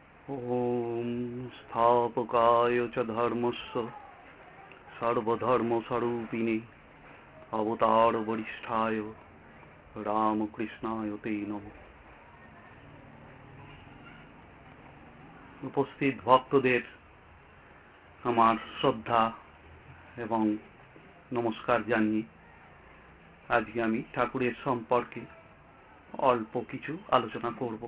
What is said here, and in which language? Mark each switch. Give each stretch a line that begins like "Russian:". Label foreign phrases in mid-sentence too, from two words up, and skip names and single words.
Sanskrit: ॐ स्थापकाय च धर्मस्य सर्वधर्मस्वरूपिणे अवतार वरिष्ठाय रामकृष्णाय ते नमः।
Bangla: উপস্থিত ভক্তদের আমার শ্রদ্ধা এবং নমস্কার জানিয়ে আজকে আমি ঠাকুরের সম্পর্কে অল্প কিছু আলোচনা করব।